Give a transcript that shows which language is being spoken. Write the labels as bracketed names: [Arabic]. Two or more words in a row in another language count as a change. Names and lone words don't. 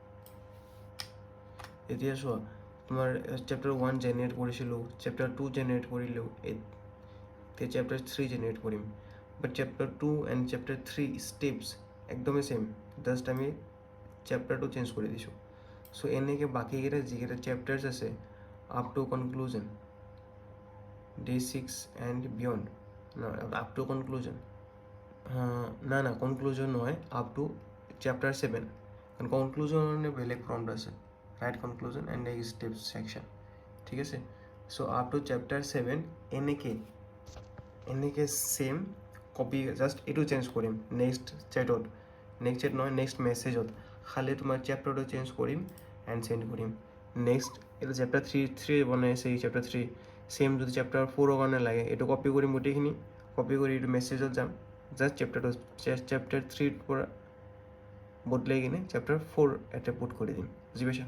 [Assamese] এতিয়া চোৱা, তোমাৰ [English] chapter 1 generate [Assamese] কৰিছিলোঁ, [English] chapter 2 generate [Assamese] কৰিলোঁ, এতিয়া [English] chapter 3 generate [Assamese] কৰিম। [English] but chapter 2 and chapter 3 steps [Assamese] একদমেই ছেম, জাষ্ট আমি চেপ্টাৰটো চেঞ্জ কৰি দিছোঁ। চ' এনেকৈ বাকীকেইটা যিকেইটা চেপ্টাৰ্ছ আছে [English] up to conclusion, day 6 and beyond. No, up to conclusion. [Assamese] না conclusion নয়, [English] up to chapter 7. কারণ conclusion বেলেগ prompt আছে, write conclusion and next steps section, [Assamese] ঠিক আছে? [English] So up to chapter 7 [Assamese] এনেকে [English] same copy just [Assamese] এইটো চেঞ্জ কৰিম [English] next chat [Assamese] নহয় [English] next messageত, [Assamese] খালি তোমাৰ চেপ্টাৰটো চেঞ্জ কৰিম [English] and send [Assamese] কৰিম। নেক্সট এইটো চেপ্টাৰ 3 বনাই আছে, এই চেপ্টাৰ 3 সেম যদি চেপ্টাৰ 4ৰ কাৰণে লাগে এইটো কপি কৰিম, গোটেইখিনি কপি কৰি এইটো মেছেজত যাম, জাষ্ট চেপ্টাৰ 3ৰ পৰা বদলাই কিনে চেপ্টাৰ 4 এটা পুট কৰি দিম, বুজি পাইছা?